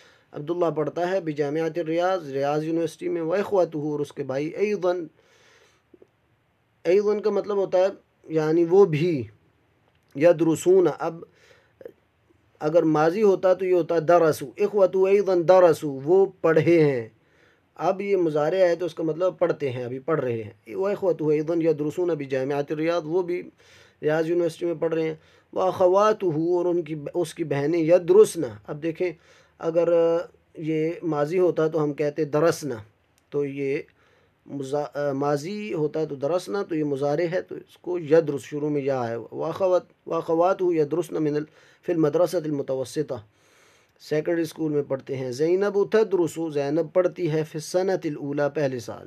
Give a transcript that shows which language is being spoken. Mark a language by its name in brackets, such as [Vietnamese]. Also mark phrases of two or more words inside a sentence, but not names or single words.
[Urdu] عبداللہ پڑھتا ہے [Arabic] بجامعۃ الریاض، [Urdu] ریاض یونیورسٹی میں، واخواتہ اور اس کے بھائی، ایضاً، ایضاً کا مطلب ہوتا ہے یعنی وہ بھی، یدرسون، اب اگر ماضی ہوتا تو یہ ہوتا درسو، [Arabic] اخوتو ایضاً درسو، [Urdu] وہ پڑھے ہیں، اب یہ مضارع ہے تو اس کا مطلب پڑھتے ہیں، ابھی پڑھ رہے ہیں، [Arabic] واخوتو ایضاً یدرسون بجامعۃ الریاض، [Urdu] وہ بھی ریاض یونیورسٹی میں پڑھ رہے ہیں، واخواتہ اور اس کی بہنیں، یدرسن، اب دیکھیں اگر یہ ماضی ہوتا تو ہم کہتے درسنا، تو یہ ماضی ہوتا ہے تو درسنا، تو یہ مضارع ہے تو اس کو یدرس، شروع میں یا ہے، [Arabic] واخواتہ یدرسن فی المدرسۃ المتوسطہ، [Urdu] سیکنڈری اسکول میں پڑھتے ہیں، زینب تدرس، زینب پڑھتی ہے، [Arabic] فی السنۃ الاولی، [Urdu] پہلے سال۔